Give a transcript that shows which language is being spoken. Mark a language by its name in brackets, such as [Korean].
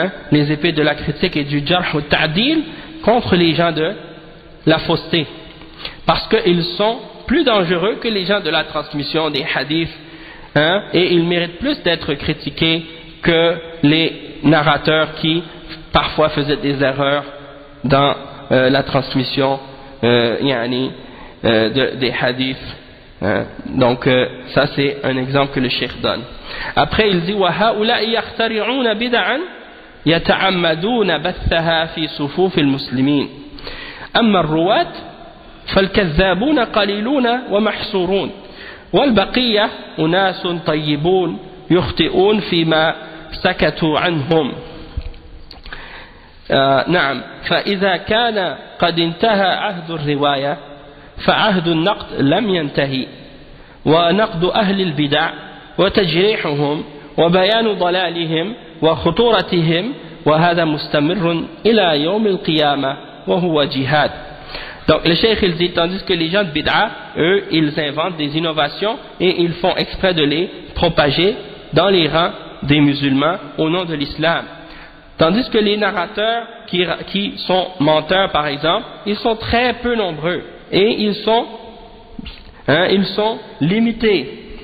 [French] les épées de la critique et du jarh ou ta'dil contre les gens de la fausseté, parce qu'ils sont plus dangereux que les gens de la transmission des hadiths, et ils méritent plus d'être critiqués que les narrateurs qui parfois faisaient des erreurs dans la transmission des hadiths. Donc ça c'est un exemple que le cheikh donne. Après il dit [Arabic] وَهَؤُلَاءِ يَخْتَرِعُونَ بِدَعًا يَتَعَمَّدُونَ بَثَّهَا فِي صُفُوفِ الْمُسْلِمِينَ أما الرواة فالكذابون قليلون ومحصورون والبقية أناس طيبون يخطئون فيما سكتوا عنهم. نعم، فإذا كان قد انتهى عهد الرواية فعهد النقد لم ينتهي، ونقد أهل البدع وتجريحهم وبيان ضلالهم وخطورتهم وهذا مستمر إلى يوم القيامة وهو جهاد. [French] Donc le cheikh il dit, tandis que les gens de bid'a, eux, ils inventent des innovations et ils font exprès de les propager dans les rangs des musulmans au nom de l'islam. Tandis que les narrateurs qui sont menteurs par exemple, ils sont très peu nombreux et ils sont limités.